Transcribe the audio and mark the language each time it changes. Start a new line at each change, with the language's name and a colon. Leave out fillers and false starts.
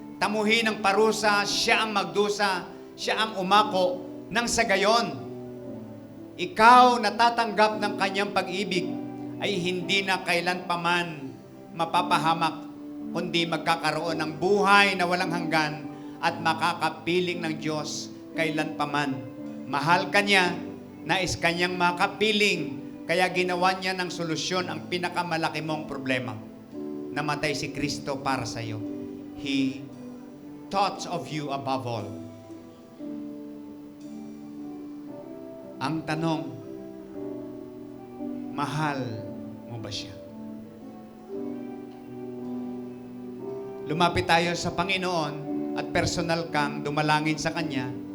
Filipino: Tamuhin ang parusa, siya ang magdusa, siya ang umako nang sa gayon ikaw natatanggap ng kanyang pag-ibig ay hindi na kailanpaman mapapahamak, kundi magkakaroon ng buhay na walang hanggan at makakapiling ng Diyos kailanpaman. Mahal ka niya, nais kanyang makapiling Kaya ginawa niya ng solusyon ang pinakamalaki mong problema. Namatay si Kristo para sa iyo.
English: He thought of you above all.
Filipino: Ang tanong, mahal mo ba siya? Lumapit tayo sa Panginoon at personal kang dumalangin sa Kanya.